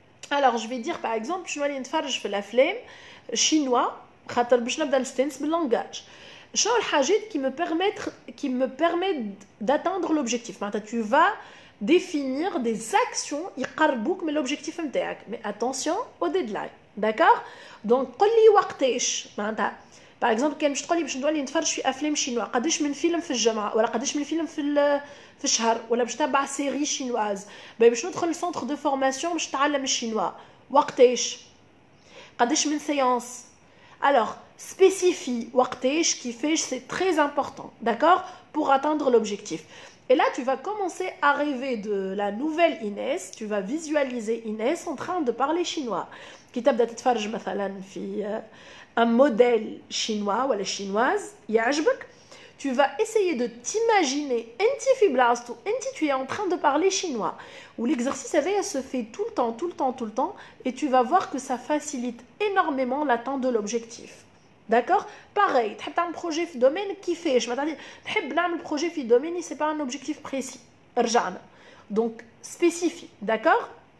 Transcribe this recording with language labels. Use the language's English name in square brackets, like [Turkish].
[French] Alors je vais dire par exemple [Arabic] شنو اللي نتفرج في الافلام chinois خاطر باش نبدا نستانس باللانجاج. شنو الحاجات [French] qui me permettent d'atteindre l'objectif. معناتها tu vas définir des actions [Arabic] يقربوك من [French] l'objectif نتاعك. Mais attention au deadline. D'accord? [Arabic] Donc قول لي وقتاش معناتها باغ اكزومبل كان باش تقولي باش نولي نتفرج في افلام شينوا قداش من فيلم في الجمعه ولا قداش من فيلم في الشهر ولا باش تبع سيري شينواز باش ندخل لسونتر دو فورماسيون باش نتعلم الشينوا وقتاش قداش من سيونس [French] alors spécifie [Arabic] وقتاش كيفاش [French] c'est très important d'accord pour atteindre l'objectif et là tu vas commencer à rêver de la nouvelle Inès tu vas visualiser Inès en train de parler chinois [Arabic] كي تبدا تتفرج مثلا في [French] un modèle chinois ou la chinoise, tu vas essayer de t'imaginer tu es en train de parler chinois. Où l'exercice se fait tout le temps, et tu vas voir que ça facilite énormément l'atteinte de l'objectif. D'accord? Pareil, tu as un projet في domaine qui fait, je m'attendais, tu as un projet في domaine, c'est pas un objectif précis. Donc, spécifie, d'accord?